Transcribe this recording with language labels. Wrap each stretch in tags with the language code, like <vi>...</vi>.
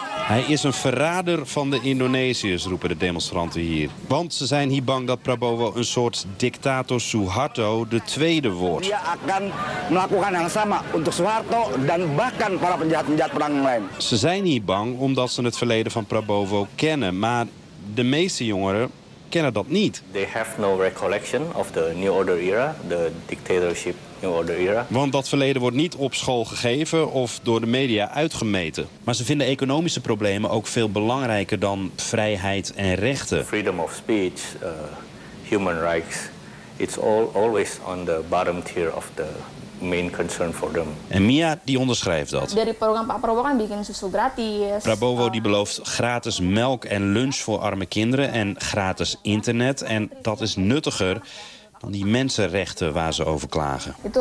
<nl>Hij is een verrader van de Indonesiërs, roepen de demonstranten hier. Want ze zijn hier bang dat Prabowo een soort dictator Suharto de tweede wordt.</nl> <id>Dia akan melakukan yang sama untuk Suharto dan bahkan para penjahat-penjahat perang lain.</id> <nl>Ze zijn hier bang omdat ze het verleden van Prabowo kennen, maar de meeste jongeren kennen dat niet.</nl> <en>They have no recollection of the New Order era, the dictatorship.</en> <nl>Want dat verleden wordt niet op school gegeven of door de media uitgemeten. Maar ze vinden economische problemen ook veel belangrijker dan vrijheid en rechten.</nl> <en>Freedom of speech, human rights, it's all always on the bottom tier of the main concern for them.</en> <nl>En Mia die onderschrijft dat.</nl> <id>Dari program Pak Prabowo kan bikin susu gratis.</id> <nl>Prabowo die belooft gratis melk en lunch voor arme kinderen en gratis internet. En dat is nuttiger dan die mensenrechten waar ze over klagen.</nl>